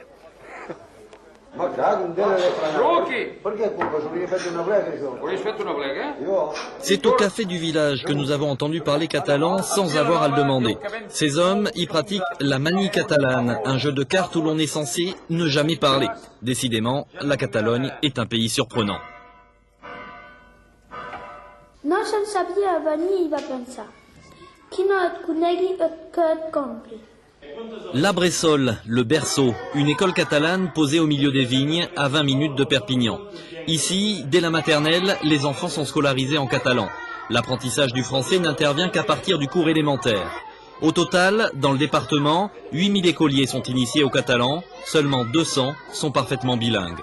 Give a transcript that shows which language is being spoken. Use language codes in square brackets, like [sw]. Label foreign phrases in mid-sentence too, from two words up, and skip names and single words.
[fr] C'est au café du village que nous avons entendu parler catalan sans avoir à le demander. Ces hommes y pratiquent la manie catalane, un jeu de cartes où l'on est censé ne jamais parler. Décidément, la Catalogne est un pays surprenant. [ca] No se'n sabia venir i va pensar. Qui no et conegui que et compri. [fr] La Bressol, le berceau, une école catalane posée au milieu des vignes, à 20 minutes de Perpignan. Ici, dès la maternelle, les enfants sont scolarisés en catalan. L'apprentissage du français n'intervient qu'à partir du cours élémentaire. Au total, dans le département, 8000 écoliers sont initiés au catalan, seulement 200 sont parfaitement bilingues.